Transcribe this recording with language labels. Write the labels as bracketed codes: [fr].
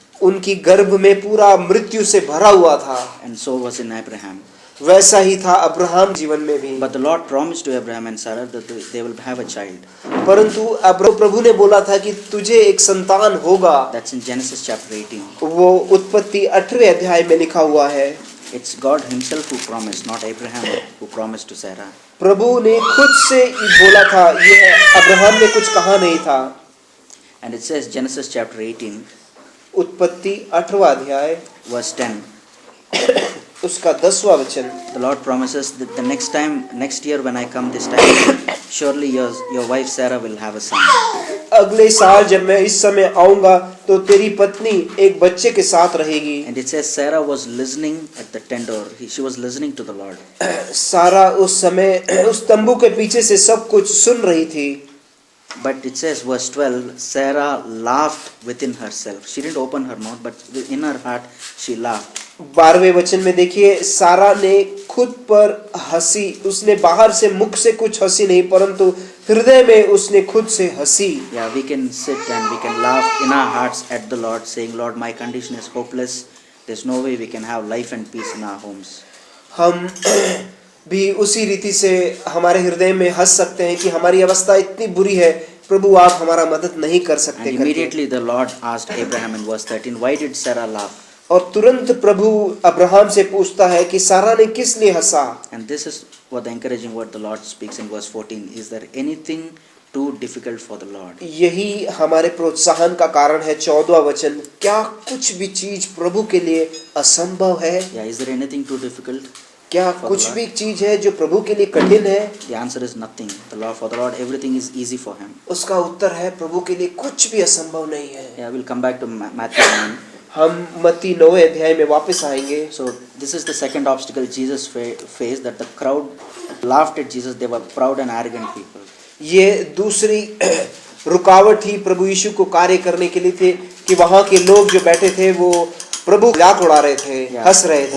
[hi] उनकी गर्भ में पूरा मृत्यु से भरा हुआ था। [en] And so was in Abraham. [hi] वैसा ही था अब्राहम जीवन में भी। [en] But the Lord promised to Abraham and Sarah that they will have a child. [hi] परंतु प्रभु ने बोला था कि तुझे एक संतान होगा। [en] That's in Genesis chapter 18. [hi] वो उत्पत्ति 18वें अध्याय में लिखा हुआ है। [en] It's God Himself who promised, not Abraham who promised to Sarah. [hi] प्रभु ने खुद से बोला था, यह अब्राहम ने कुछ कहा नहीं था। [en] And it says Genesis chapter 18, [hi] उत्पत्ति 18वां अध्याय [en] verse 10. [hi] उसका 10वां वचन। [en] The Lord promises that the next year when I come this time, surely your wife Sarah will have a son. [hi] अगले साल जब मैं इस समय आऊंगा तो तेरी पत्नी एक बच्चे के साथ रहेगी। [en] And it says Sarah was listening at the tent door. She was listening to the Lord. [hi] सारा उस समय उस तंबू के पीछे से सब कुछ सुन रही थी। [en] But it says verse 12, Sarah laughed within herself. She didn't open her mouth, but in her heart she laughed. [hi] 12वें वचन में देखिए, सारा ने खुद पर हंसी। उसने बाहर से मुख से कुछ हंसी नहीं, परंतु हृदय में उसने खुद से हंसी। [en] Yeah, we can sit and we can laugh in our hearts at the Lord, saying, Lord, my condition is hopeless. There's no way we can have life and peace in our homes. [hi] हम भी उसी रीति से हमारे हृदय में हंस सकते हैं कि हमारी अवस्था इतनी बुरी है, प्रभु आप हमारा मदद नहीं कर सकते। [en] And immediately the Lord asked Abraham in verse 13, why did Sarah laugh? [hi] और तुरंत प्रभु अब्राहम से पूछता है कि सारा ने किस लिए हंसा। [en] And this is what the encouraging word the Lord speaks in verse 14. Is there anything too difficult for the Lord? [hi] यही हमारे प्रोत्साहन का कारण है। 14वां वचन, क्या कुछ भी चीज प्रभु के लिए असंभव है? [en] Yeah, is there anything too difficult? [hi] क्या कुछ भी चीज है जो प्रभु के लिए कठिन है? [en] The answer is nothing. For the Lord, everything is easy for Him. [hi] उसका उत्तर है प्रभु के लिए कुछ भी असंभव नहीं है। [en] Yeah, we'll come back to Matthew 9. [hi] हम मत्ती 9वें अध्याय में वापस आएंगे। [en] So this is the second obstacle Jesus faced, that the crowd laughed at Jesus. They were proud and arrogant people. [hi] ये दूसरी रुकावट ही प्रभु यीशु को कार्य करने के लिए थे कि वहाँ के लोग जो बैठे थे वो प्रभु मजाक उड़ा रहे थे, हंस रहे थे।